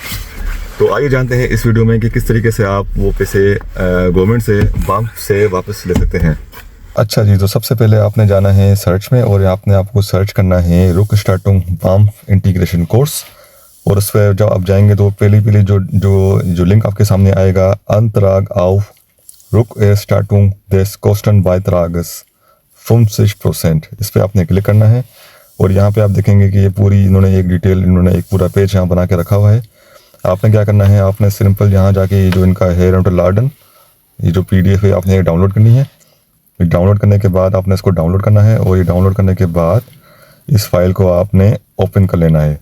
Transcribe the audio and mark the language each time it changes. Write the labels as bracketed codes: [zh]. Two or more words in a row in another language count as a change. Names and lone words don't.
[hi] तो आइए जानते हैं इस वीडियो में कि किस तरीके से आप वो पैसे गवर्नमेंट से बाम्फ से वापस ले सकते हैं। अच्छा जी, तो सबसे पहले आपने जाना है सर्च में और आपने आपको सर्च करना है रुकस्टार्टुंग बाम्फ [en] integration course. [hi] और उस पर जब आप जाएंगे तो पहली जो लिंक आपके सामने आएगा, [de] Antrag auf Rückerstattung des Kostenbeitrages [hi] 50%, इस पर आपने क्लिक करना है। और यहाँ पे आप देखेंगे कि ये पूरी इन्होंने एक पूरा पेज यहाँ बना के रखा हुआ है। आपने क्या करना है, आपने सिंपल यहाँ जाके ये जो इनका है लार्डन, ये जो PDF है आपने डाउनलोड करनी है। डाउनलोड करने के बाद आपने इसको डाउनलोड करना है और ये डाउनलोड करने के बाद इस फाइल को आपने ओपन कर लेना है।